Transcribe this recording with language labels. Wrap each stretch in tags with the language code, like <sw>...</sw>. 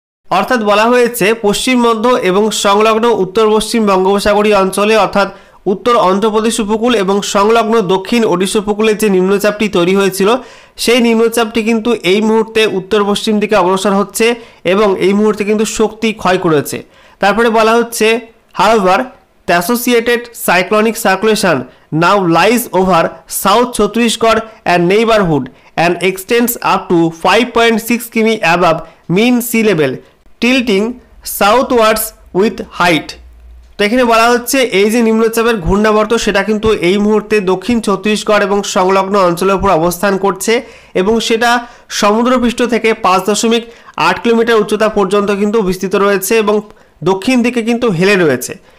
<bn>অর্থাৎ বলা হয়েছে পশ্চিম মধ্য এবং সংলগ্ন উত্তর পশ্চিম বঙ্গোপসাগরীয় অঞ্চলে অর্থাৎ উত্তর অন্ধ্রপ্রদেশ উপকূল এবং সংলগ্ন দক্ষিণ ওড়িশা উপকূলে যে নিম্নচাপটি তৈরি হয়েছিল সেই নিম্নচাপটি কিন্তু এই মুহূর্তে উত্তর পশ্চিম দিকে অগ্রসর হচ্ছে এবং এই মুহূর্তে কিন্তু শক্তি ক্ষয় করেছে। তারপরে বলা হচ্ছে</bn> <en>however the associated cyclonic circulation now lies over South Chhattisgarh and neighborhood and extends up to 5.6 km above mean sea level tilting southwards with height।</en> <bn>তো এখানে বলা হচ্ছে এই যে নিম্নচাপের ঘূর্ণাবর্ত সেটা কিন্তু এই মুহূর্তে দক্ষিণ ছত্তিশগড় এবং সংলগ্ন অঞ্চলের উপর অবস্থান করছে এবং সেটা সমুদ্রপৃষ্ঠ থেকে 5.8 কিলোমিটার উচ্চতা পর্যন্ত কিন্তু বিস্তৃত রয়েছে এবং দক্ষিণ দিকে কিন্তু হেলে রয়েছে।</bn>